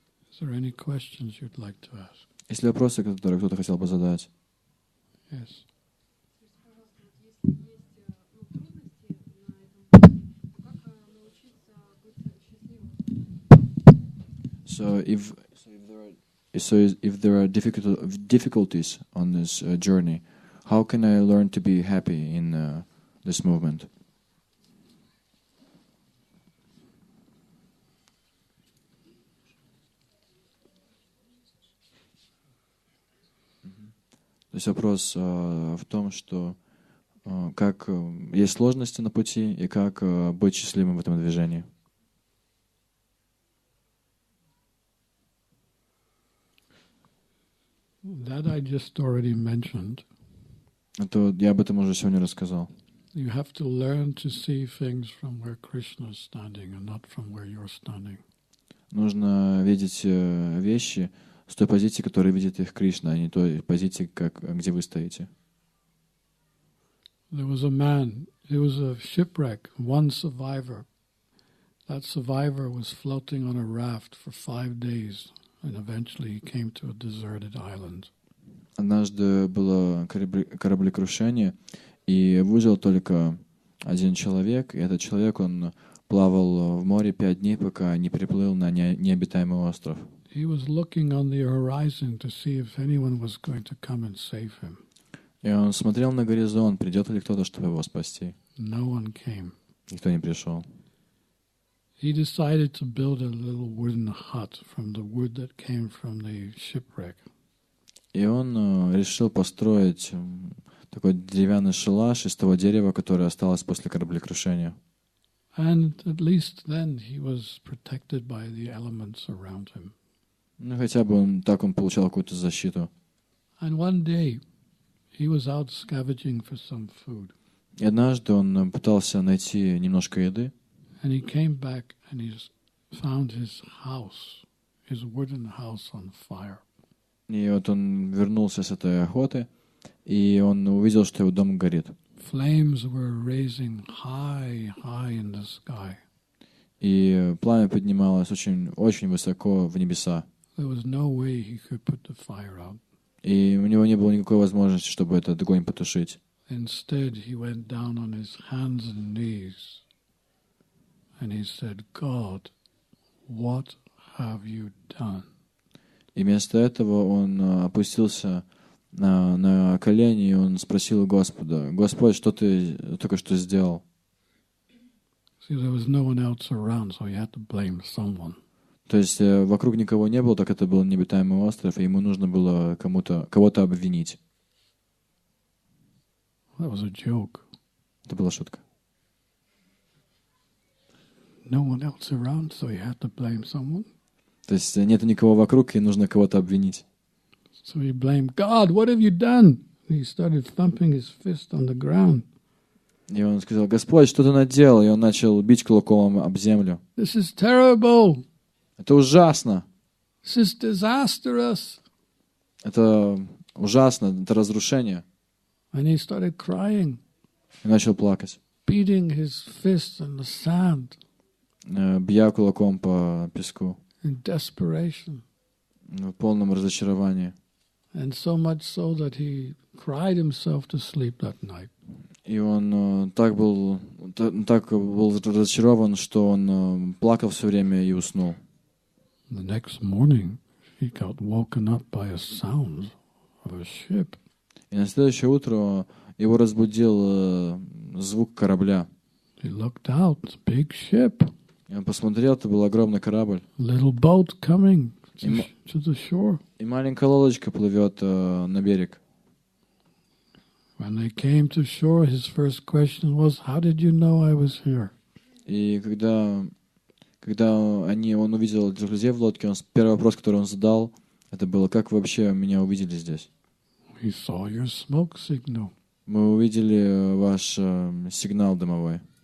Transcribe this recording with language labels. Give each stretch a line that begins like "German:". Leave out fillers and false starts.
English: Is there any questions you'd like to ask?
Russian: Есть ли вопросы, которые кто-то хотел бы задать?
English: Yes. So if there are difficulties on this journey, how can I learn to be happy in this movement?
Russian: То есть вопрос в том, что как есть сложности на пути и как быть счастливым в этом движении.
English: That I just already mentioned.
Russian: Это я об этом уже сегодня рассказал.
English: You have to learn to see things from where Krishna is standing and not from where you're standing.
Russian: Нужно видеть вещи с той позиции, которой видит их Кришна, а не той позиции, где вы стоите.
English: There was a man, it was a shipwreck, one survivor. That survivor was floating on a raft for 5 days, and eventually he came to a deserted island.
Russian: Однажды было кораблекрушение, и выжил только один человек, и этот человек, он плавал в море 5 дней, пока не приплыл на необитаемый остров.
English: He was looking on the horizon to see if anyone was going to come and save him.
Russian: И он смотрел на горизонт, придет ли кто-то, чтобы его спасти.
English: No one came.
Russian: Никто не пришел.
English: He decided to build a little wooden hut from the wood that came from the shipwreck.
Russian: И он решил построить такой деревянный шалаш из того дерева, которое осталось после кораблекрушения.
English: And at least then he was protected by the elements around him.
Russian: Ну, хотя бы он получал какую-то защиту.
English: And one day he was out scavenging for some food.
Russian: И однажды он пытался найти немножко еды.
English: And he came back and he found his house, his wooden house on fire.
Russian: И вот он вернулся с этой охоты, и он увидел, что его дом горит.
English: Flames were raising high in the sky.
Russian: И пламя поднималось очень, очень высоко в небеса.
English: There was no way he could put the fire out.
Russian: И у него не было никакой возможности, чтобы этот огонь потушить.
English: Instead, he went down on his hands and knees and he said, God, what have you done?
Russian: И вместо этого он опустился на колени, и он спросил Господа: Господь, что ты только что сделал?
English: See, there was no one else around, so he had to blame someone.
Russian: То есть вокруг никого не было, так это был необитаемый остров, и ему нужно было кого-то обвинить.
English: That was a joke.
Russian: Это была шутка.
English: No one else around, so he had to blame someone.
Russian: То есть нет никого вокруг, и нужно кого-то обвинить.
English: So he blamed God. What have you done? He started thumping his fist on the ground.
Russian: И он сказал: Господь, что ты наделал? И он начал бить кулаком об землю.
English: This is terrible.
Russian: Это ужасно.
English: This is disastrous.
Russian: Это ужасно. Это разрушение.
English: And he started crying,
Russian: И начал плакать,
English: beating his fist on the sand
Russian: бья кулаком по песку
English: in desperation.
Russian: в полном разочаровании.
English: And so much so that he cried himself to sleep that night.
Russian: И он так был разочарован, что он плакал все время и уснул.
English: The next morning, he got woken up by a sound of a ship.
Russian: И на следующее утро его разбудил звук корабля.
English: He looked out, it's a big ship,
Russian: И он посмотрел, это был огромный корабль.
English: little boat coming Им- to the shore.
Russian: И маленькая лодочка плывет на берег.
English: When they came to shore, his first question was, "How did you know I was here?"
Russian: И когда он увидел друзей в лодке, первый вопрос, который он задал, это было: как вы вообще меня увидели здесь?
English: We saw your smoke signal.
Russian: Мы увидели ваш сигнал дымовой.